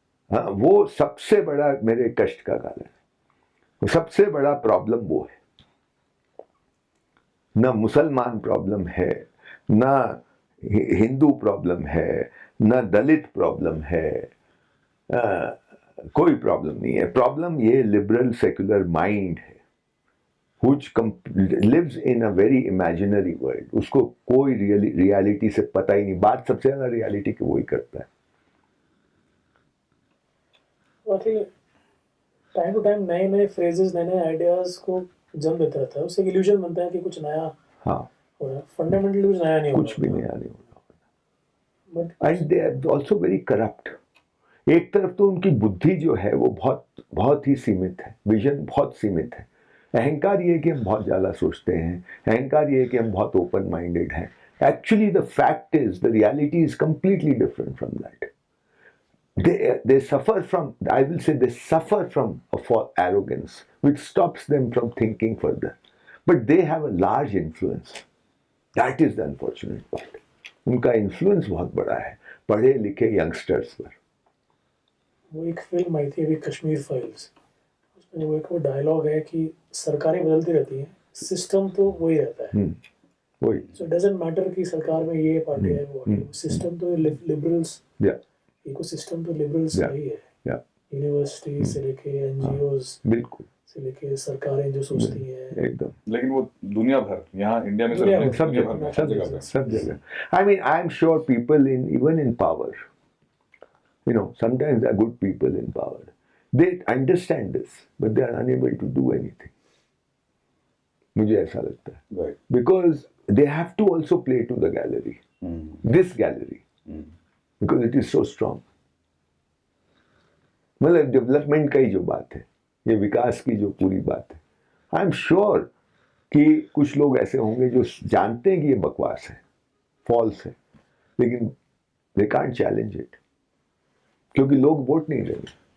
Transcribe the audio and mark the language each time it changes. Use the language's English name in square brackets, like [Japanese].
[Hindi] हाँ, वो सबसे बड़ा मेरे कष्ट का कारण है। सबसे बड़ा प्रॉब्लम वो है, ना मुसलमान प्रॉब्लम है, ना हिंदू प्रॉब्लम है, ना दलित प्रॉब्लम है, कोई प्रॉब्लम नहीं है। प्रॉब्लम ये लिबरल सेक्युलर माइंड है [English] which lives in a very imaginary world। [Hindi] उसको कोई रियलिटी से पता ही नहीं। बात सबसे ज्यादा रियलिटी की वही करता है। टाइम टू टाइम नए नए फ्रेजेस, नए नए आइडियाज को जन्म देता रहता है, उससे इल्यूजन बनता है कि कुछ नया हाँ हो रहा है। फंडामेंटली कुछ नया नहीं हो रहा, कुछ भी नया नहीं हो रहा। [English] But and they are also very corrupt. [Hindi] एक तरफ तो उनकी बुद्धि जो है वो बहुत ही सीमित है, विजन बहुत सीमित है। अहंकार ये है कि हम बहुत ज़्यादा सोचते हैं, अहंकार ये है कि हम बहुत ओपन माइंडेड हैं। [English] Actually the fact is the reality is completely different from that. They suffer from, I will say, they suffer from arrogance, which stops them from thinking further. But they have a large influence. That is the unfortunate part. [Hindi] उनका influence बहुत बड़ा है पढ़े लिखे youngsters पर। वो एक film आई थी अभी, कश्मीर फाइल्स, उसमें वो डायलॉग है कि सरकारें बदलती रहती हैं, सिस्टम तो वही रहता है। वही। [English] so doesn't matter [Hindi] कि सरकार में ये पार्टी है वो सिस्टम तो लिबरल्स, इकोसिस्टम तो लिबरल्स का ही है। यूनिवर्सिटी से लेके एनजीओज बिल्कुल से लेके सरकारें जो सोचती हैं एकदम। लेकिन वो दुनिया भर, यहाँ इंडिया में सब जगह। [English] I mean, I'm sure people even in power, you know, sometimes there are good people in power. They understand this, but they are unable to do anything. [Hindi] मुझे ऐसा लगता है, [English] because they have to also play to the gallery, this gallery, because it is so strong. [Hindi] मतलब development का ही जो बात है, ये विकास की जो पूरी बात है, [English] I am sure [Hindi] कि कुछ लोग ऐसे होंगे जो जानते हैं कि ये बकवास है, फॉल्स है, लेकिन [English] they can't challenge it, [Hindi] क्योंकि लोग वोट नहीं देंगे।